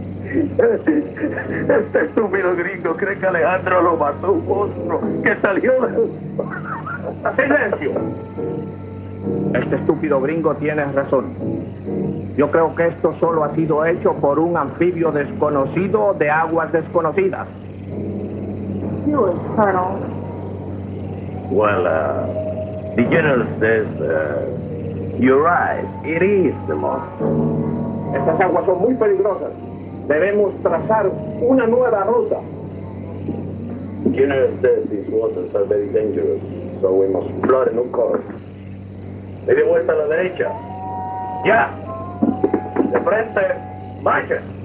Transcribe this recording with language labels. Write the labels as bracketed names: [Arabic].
[Spanish] Este estúpido gringo cree que Alejandro lo mató un monstruo que salió de... ¡Silencio! Este estúpido gringo tiene razón. Yo creo que esto solo ha sido hecho por un anfibio desconocido de aguas desconocidas. [English] You infernal. Well, the general says, you're right, it is the monster. [Spanish] Estas aguas son muy peligrosas. Debemos trazar una nueva ruta. [English] The general says these waters are very dangerous, so we must plot a new course. [Spanish] Dele vuelta a la derecha. ¡Ya! De frente, marcha.